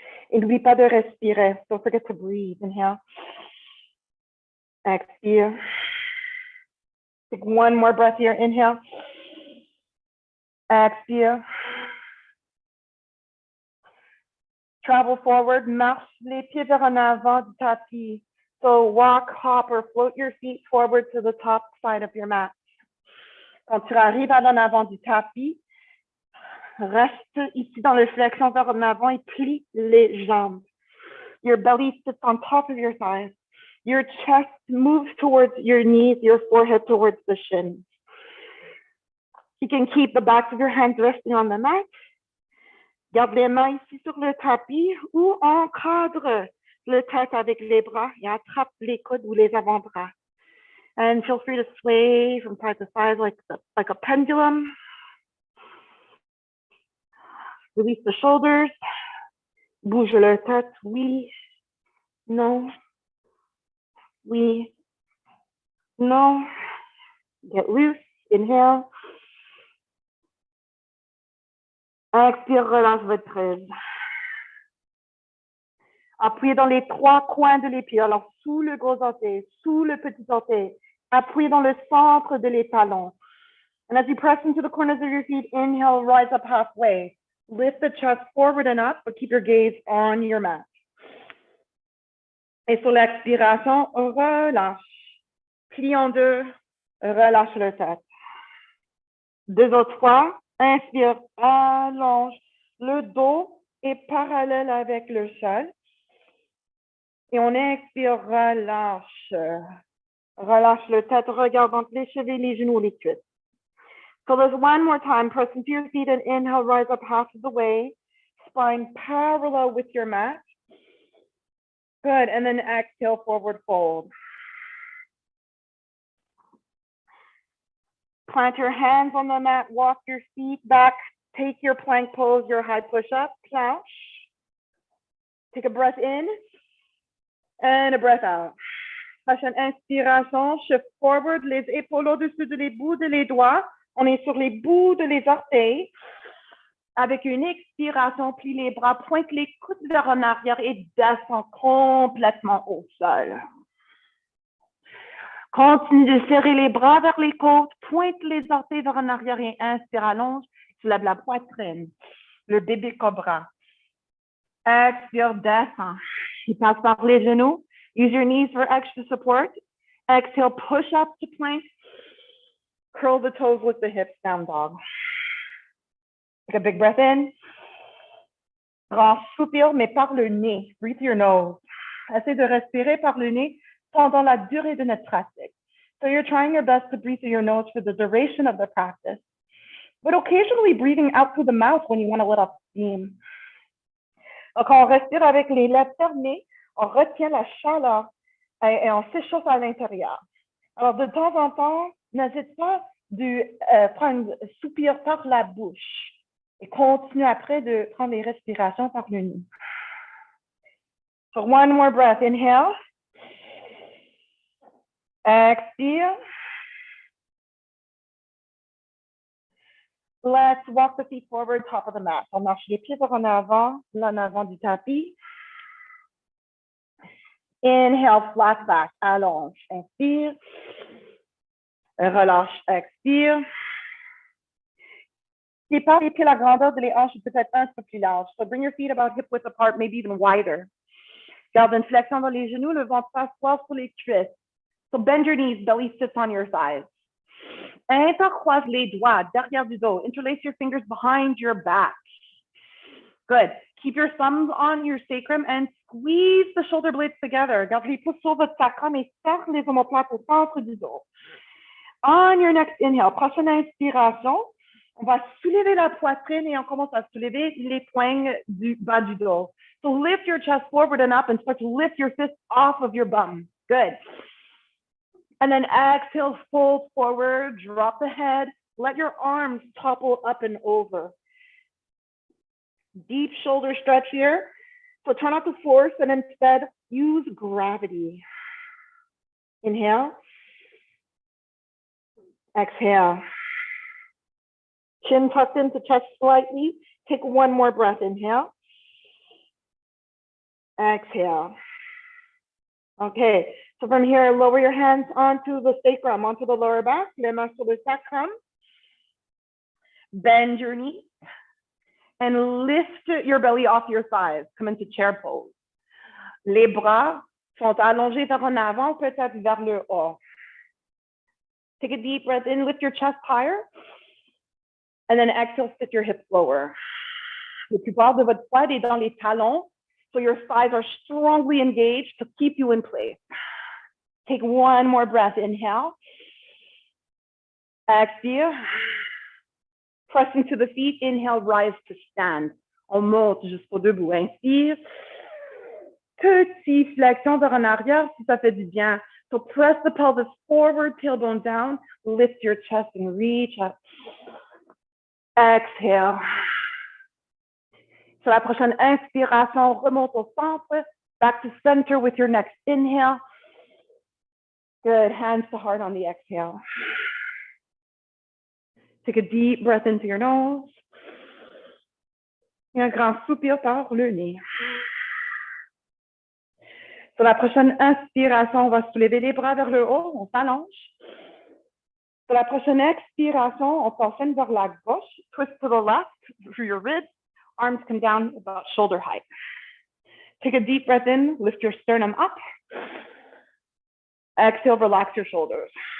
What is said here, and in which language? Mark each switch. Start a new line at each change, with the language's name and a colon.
French: Et n'oublie pas de respirer.
English: Don't forget to breathe. Inhale.
French: Expire.
English: Take 1 more breath here. Inhale.
French: Expire.
English: Travel forward.
French: Marche les pieds vers en avant du tapis.
English: So walk, hop, or float your feet forward to the top side of your mat.
French: Quand tu arrives à l'en avant du tapis, reste ici dans le flexion vers en avant et plie les jambes.
English: Your belly sits on top of your thighs. Your chest moves towards your knees, your forehead towards the shins. You can keep the backs of your hands resting on the mat.
French: Garde les mains ici sur le tapis ou encadre le tête avec les bras et attrape les coudes ou les avant-bras.
English: And feel free to sway from side to side like a pendulum. Release the shoulders.
French: Bouge la tête, oui, non, oui, non.
English: Get loose, inhale.
French: Expire, relâche votre prise. Appuyez dans les 3 coins de l'épaule. Alors, sous le gros orteil, sous le petit orteil. Appuyez dans le centre de les talons.
English: And as you press into the corners of your feet, inhale, rise up halfway. Lift the chest forward and up, but keep your gaze on your mat.
French: Et sur l'expiration, relâche. Plie en deux, relâche le tête. Deux autres fois, inspire, allonge. Le dos est parallèle avec le sol. Et on expire, relâche. Relâche le tête, regarde entre les chevilles, les genoux, les cuisses.
English: So there's one more time. Press into your feet and inhale, rise up half of the way. Spine parallel with your mat. Good, and then exhale, forward fold. Plant your hands on the mat, walk your feet back, take your plank pose, your high push-up,
French: planche.
English: Take a breath in and a breath out.
French: Prochaine inspiration,
English: shift forward,
French: les épaules au-dessus des bouts de les doigts. On est sur les bouts de les orteils. Avec une expiration, plie les bras, pointe les coudes vers en arrière et descend complètement au sol. Continue de serrer les bras vers les côtes, pointe les orteils vers en arrière et inspire, allonge, soulève la poitrine, le bébé cobra. Expire, descend. Il passe par les genoux.
English: Use your knees for extra support. Exhale, push up to plank. Curl the toes with the hips, down dog. Take a big breath in.
French: Grand soupir, mais par le nez.
English: Breathe your nose.
French: Essaye de respirer par le nez pendant la durée de notre pratique.
English: So you're trying your best to breathe through your nose for the duration of the practice, but occasionally breathing out through the mouth when you want to let off steam.
French: Donc, on respire avec les lèvres fermées, on retient la chaleur et on s'échauffe à l'intérieur. Alors, de temps en temps, n'hésite pas de prendre un soupir par la bouche et continue après de prendre les respirations par le nez.
English: So one more breath. Inhale.
French: Expire.
English: Let's walk the feet forward, top of the mat.
French: On marche les pieds vers en avant du tapis.
English: Inhale, flat back,
French: allonge, inspire. Relâche, expire. Sépare les pieds, la grandeur de les hanches est peut-être un peu plus large.
English: So bring your feet about hip width apart, maybe even wider.
French: Garde une flexion dans les genoux, le ventre s'assoit sur les cuisses.
English: So bend your knees, belly sits on your thighs.
French: Intercroise les doigts derrière du dos.
English: Interlace your fingers behind your back. Good. Keep your thumbs on your sacrum and squeeze the shoulder blades together.
French: Garde les pouces sur votre sacrum et serre les omoplates au centre du dos.
English: On your next inhale,
French: prochaine inspiration, on va soulever la poitrine et on commence à soulever les poignes du bas du dos.
English: So lift your chest forward and up and start to lift your fists off of your bum. Good. And then exhale, fold forward, drop the head, let your arms topple up and over. Deep shoulder stretch here. So try not to force and instead use gravity. Inhale. Exhale. Chin tucked into chest slightly. Take one more breath. Inhale. Exhale. Okay, so from here, lower your hands onto the sacrum, onto the lower back,
French: les mains sur le sacrum.
English: Bend your knees and lift your belly off your thighs. Come into chair pose.
French: Les bras sont allongés vers en avant, peut-être vers le haut.
English: Take a deep breath in, lift your chest higher, and then exhale, sit your hips lower.
French: La plupart de votre poids est dans les talons,
English: so your thighs are strongly engaged to keep you in place. Take one more breath. Inhale. Exhale. Press into the feet. Inhale, rise to stand.
French: On monte jusqu'au debout. Inspire. Petite flexion vers en arrière si ça fait du bien.
English: So press the pelvis forward, tailbone down. Lift your chest and reach up. Exhale.
French: Sur la prochaine inspiration, remonte au centre.
English: Back to center with your next inhale. Good. Hands to heart on the exhale. Take a deep breath into your nose.
French: Et un grand soupir par le nez. Sur la prochaine inspiration, on va soulever les bras vers le haut. On s'allonge. Sur la prochaine expiration, on s'enchaîne vers la gauche.
English: Twist to the left through your ribs. Arms come down about shoulder height. Take a deep breath in. Lift your sternum up. Exhale, relax your shoulders.